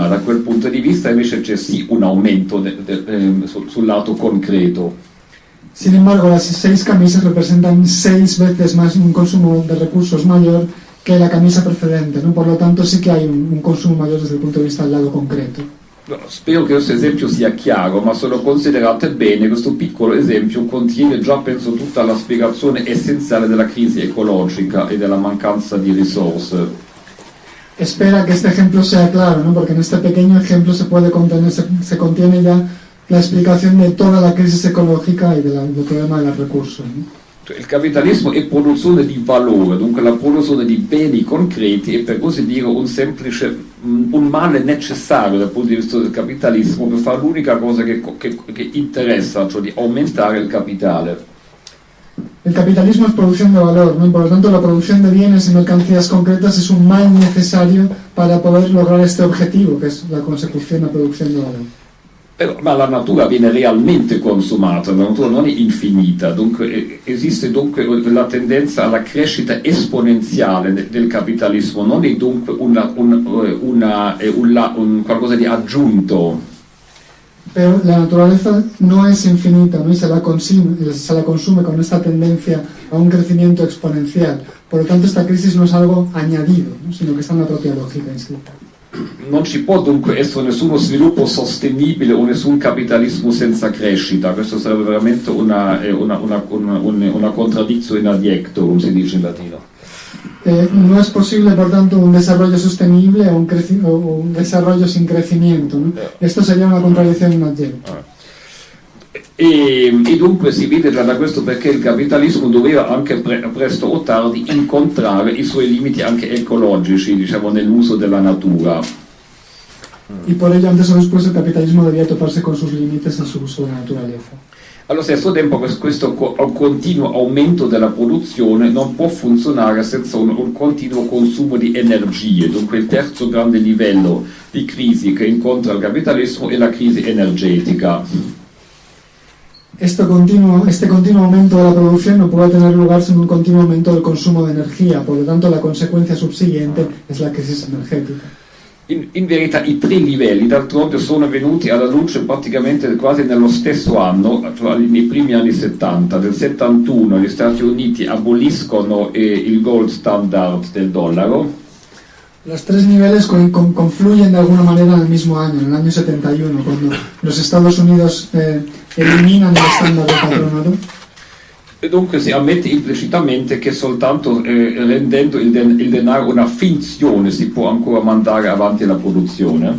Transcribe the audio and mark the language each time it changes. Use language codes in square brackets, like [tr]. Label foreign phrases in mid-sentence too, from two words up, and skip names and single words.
[it] Da quel punto di vista invece c'è sì un aumento sul lato concreto. [es] Sin embargo, las 6 camisas representan 6 veces más un consumo de recursos mayor que la camisa precedente, ¿no? Por lo tanto sí que hay un consumo mayor desde el punto de vista del lado concreto. [it] Spero che questo esempio sia chiaro, ma se lo considerate bene, questo piccolo esempio contiene già, penso, tutta la spiegazione essenziale della crisi ecologica e della mancanza di risorse. [es] Espera que este ejemplo sea claro, ¿no? Porque en este pequeño ejemplo se contiene ya la explicación de toda la crisis ecológica y del problema de los recursos, ¿no? [it] Il capitalismo è produzione di valore, dunque la produzione di beni concreti è per così dire un male necessario dal punto di vista del capitalismo per fare l'unica cosa che interessa, cioè di aumentare il capitale. [es] El capitalismo es producción de valor, ¿no? Y por lo tanto la producción de bienes y mercancías concretas es un mal necesario para poder lograr este objetivo, que es la consecución, la producción de valor. [it] Ma la natura viene realmente consumata, la natura non è infinita, dunque esiste dunque la tendenza alla crescita esponenziale del capitalismo, non è dunque un qualcosa di aggiunto. [es] Pero la naturaleza no es infinita, ¿no? Y se la consume con esta tendencia a un crecimiento exponencial. Por lo tanto, esta crisis no es algo añadido, ¿no? Sino que está en la propia lógica inscrita. [it] Non ci può dunque essere nessuno sviluppo sostenibile o nessun capitalismo senza crescita, questo sarebbe veramente una contraddizione [la] in adjecto, [it] come si dice in latino. [es] no es posible, por tanto, un desarrollo sostenible o un desarrollo sin crecimiento, ¿no? Esto sería una contradicción [la] in aggetto. [it] E dunque si vede già da questo perché il capitalismo doveva anche presto o tardi incontrare i suoi limiti anche ecologici, diciamo, nell'uso della natura. [es] Y por ello, antes o después, el capitalismo debía toparse con sus límites en su uso de la naturaleza. [it] Allo stesso tempo questo continuo aumento della produzione non può funzionare senza un continuo consumo di energie. Dunque il terzo grande livello di crisi che incontra il capitalismo è la crisi energetica. [es] Este continuo aumento de la producción no puede tener lugar sin un continuo aumento del consumo de energía, por lo tanto la consecuencia subsiguiente es la crisis energética. [it] In verità i tre livelli d'altronde sono venuti alla luce praticamente quasi nello stesso anno, cioè nei primi anni 70. Nel 71 gli Stati Uniti aboliscono il [en] gold standard [it] del dollaro. [es] Los tres niveles confluyen de alguna manera en el mismo año, en el año 71, cuando los Estados Unidos eliminan el estándar del patronato. [it] E dunque si ammette implicitamente che soltanto rendendo il denaro una finzione si può ancora mandare avanti la produzione.